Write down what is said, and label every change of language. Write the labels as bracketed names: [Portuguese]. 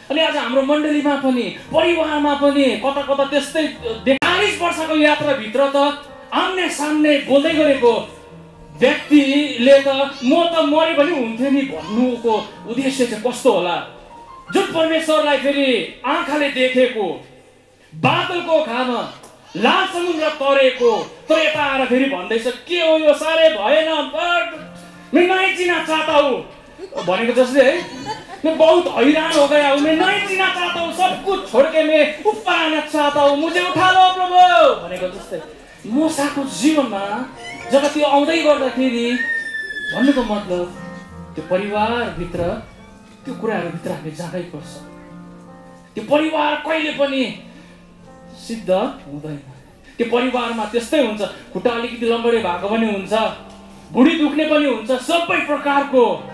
[Nepali] अनि आज हाम्रो मण्डलीमा पनि परिवारमा पनि कता कता त्यस्तै 40 वर्षको यात्राभित्र त आम्ने सामने बोल्दै गरेको व्यक्तिले त म त मरे पनि हुन्थ्यो नि भन्नुको उद्देश्य चाहिँ कस्तो होला? जुन परमेश्वरलाई फेरि आँखाले देखेको, बादलको खामा लाल समुद्र तरेको, तर यता आएर फेरि भन्दैछ के हो यो साह्रै भएन, [Hindi] मैं नहीं चिना चाहता हूँ [Nepali] भनेको जस्तै है। [Hindi] मैं बहुत हैरान हो गया हूँ, मैं नहीं चिना चाहता हूँ, सब कुछ छोड़ के मैं ऊपर आना चाहता हूँ, मुझे उठा लो प्रभु [Nepali] भनेको जस्तै। मूसाको जीवनमा जब त्यो आउँदै गर्दाखेरि भन्नुको मतलब त्यो परिवारभित्र त्यो कुराहरूभित्र हामी जानै पर्छ। त्यो परिवार कहिले पनि सिद्ध हुँदैन। त्यो परिवारमा त्यस्तै हुन्छ, खुट्टा अलिकति लम्बडे भएको पनि हुन्छ, भुँडी दुख्ने पनि हुन्छ, सबै प्रकारको।